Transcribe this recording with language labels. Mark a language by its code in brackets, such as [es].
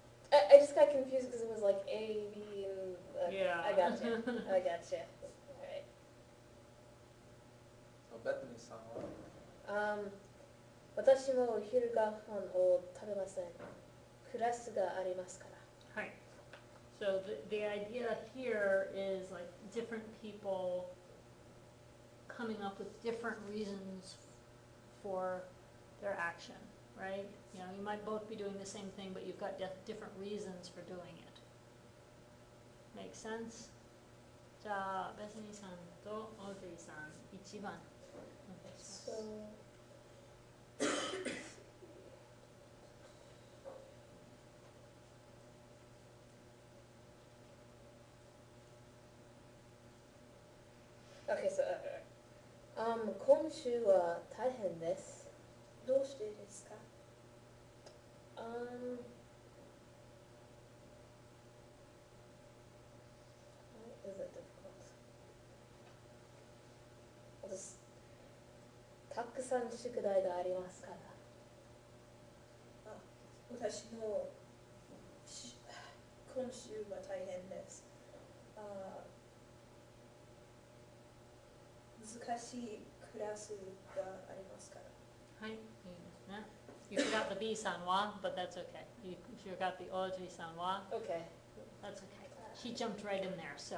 [en] I just got confused because it was like A, B, and Yeah. I got you. I got you. Alright. So Bethany さんは [ja] 私もお昼ご飯を食べません。クラスがありますから。はい。 [en] So the idea here is like different people coming up with different reasons for their action, right? You know, you might both be doing the same thing, but you've got different reasons for doing it. Make sense? [ja] じゃあ、ベスニーさんとオードリーさん、1番お願いします。 Okay, so, 今週は大変です。どうしてですか？ [en] Why is it difficult? [ja] 私、たくさん宿題がありますから。私も今週は大変です。難しいクラスがありますから。はい、いいですね。 [en] You forgot the B さんは but that's okay. You forgot the Audrey さんは Okay. that's okay. She jumped right in there, so.